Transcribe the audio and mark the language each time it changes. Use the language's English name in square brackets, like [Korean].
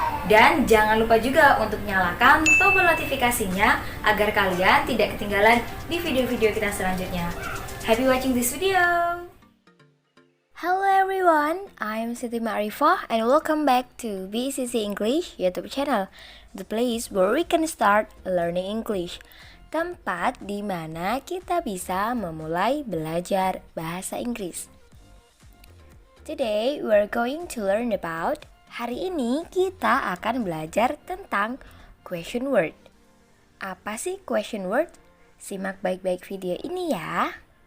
[Indonesian] Dan jangan lupa juga untuk nyalakan tombol notifikasinya agar kalian tidak ketinggalan di video-video kita selanjutnya. [English] Happy watching this video! Hello everyone, I'm Siti Ma'rifah and welcome back to BCC English YouTube channel, the place where we can start learning English. [Indonesian] Tempat di mana kita bisa memulai belajar bahasa Inggris. [English] Today we're going to learn about, [Indonesian] hari ini kita akan belajar tentang [English] question word. [Indonesian] Apa sih question word? Simak baik-baik video ini ya.